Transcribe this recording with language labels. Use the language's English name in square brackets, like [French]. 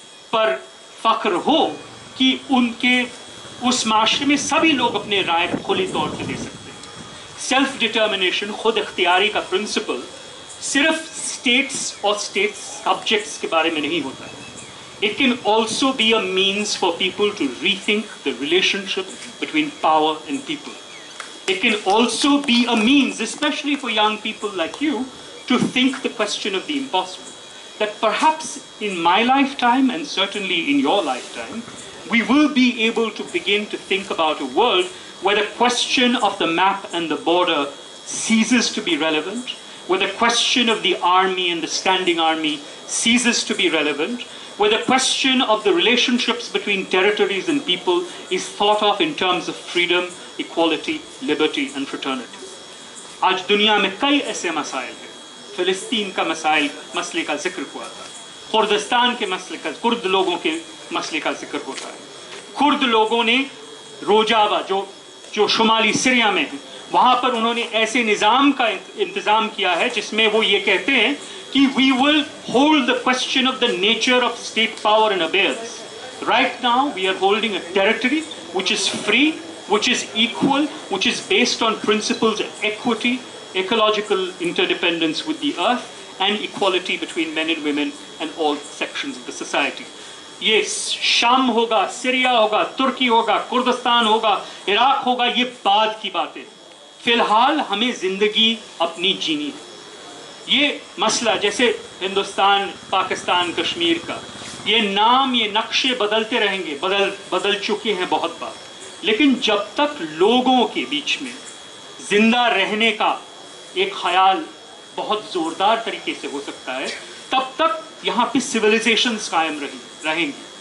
[Urdu] پر فخر ہو کہ ان کے اس معاشرے میں سبھی لوگ اپنے رائے کھلی طور سے دے سکتے ہیں۔ سیلف ڈٹرمنیشن، خود اختیاری کا پرنسپل صرف اسٹیٹس اور اسٹیٹ سبجیکٹس کے بارے میں نہیں ہوتا ہے۔ [English] It can also be a means for people to rethink the relationship between power and people. It can also be a means, especially for young people like you, to think the question of the impossible. That perhaps in my lifetime, and certainly in your lifetime, we will be able to begin to think about a world where the question of the map and the border ceases to be relevant, where the question of the army and the standing army ceases to be relevant, where the question of the relationships between territories and people is thought of in terms of freedom, equality, liberty and fraternity. [Urdu] آج دنیا میں کئی ایسے مسائل ہیں۔ فلسطین کا مسئلے کا ذکر ہوا تھا، کردستان کے مسئلے کا، کرد لوگوں کے مسئلے کا ذکر ہوتا ہے۔ کرد لوگوں نے روجاوا جو شمالی سریا میں ہے، وہاں پر انہوں نے ایسے نظام کا انتظام کیا ہے جس میں وہ یہ کہتے ہیں کہ [English] we will hold the question of the nature of state power in abeyance. Right now we are holding a territory which is free, which is equal, which is based on principles of equity, ecological interdependence with the earth, and equality between men and women and all sections of the society. [Urdu] یہ شام ہوگا، Syria ہوگا، ترکی ہوگا، Kurdistan ہوگا، عراق ہوگا، یہ بعد کی باتیں۔ فی الحال ہمیں زندگی اپنی جینی ہے۔ یہ مسئلہ جیسے ہندوستان، پاکستان، کشمیر کا، یہ نام، یہ نقشے بدلتے رہیں گے، بدل چکے ہیں بہت بار، لیکن جب تک لوگوں کے بیچ میں زندہ رہنے کا ایک خیال بہت زوردار طریقے سے ہو سکتا ہے، تب تک یہاں پہ سویلائزیشنز قائم رہیں گی،